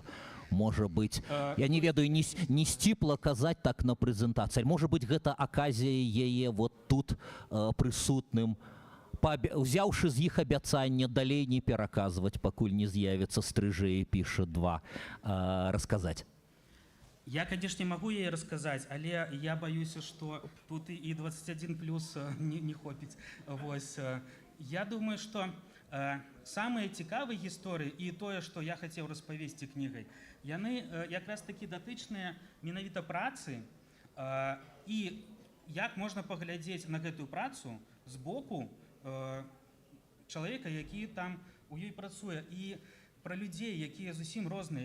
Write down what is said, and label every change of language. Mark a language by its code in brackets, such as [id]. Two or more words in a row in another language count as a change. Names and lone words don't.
[be] Можа быць, я не ведаю, не сціпла казаць так на прэзентацыі. Можа быць, гэта аказія яе вот тут прысутным, узяўшы з іх абяцанне далей не пераказваць, пакуль не з'явіцца Стрыжэй піша 2, расказаць. [ru] Я, конечно, могу ей рассказать, але я боюсь, что тут и 21 плюс [be] не хопіць. Вось. [ru] Я думаю, что [be] самыя цікавыя гісторыі і тое, што я хацеў распавесці кнігай, яны якраз такі датычныя менавіта працы, і як можна паглядзець на гэтую працу з боку чалавека, які там у ёй працуе, і пра людзей, якія зусім розныя.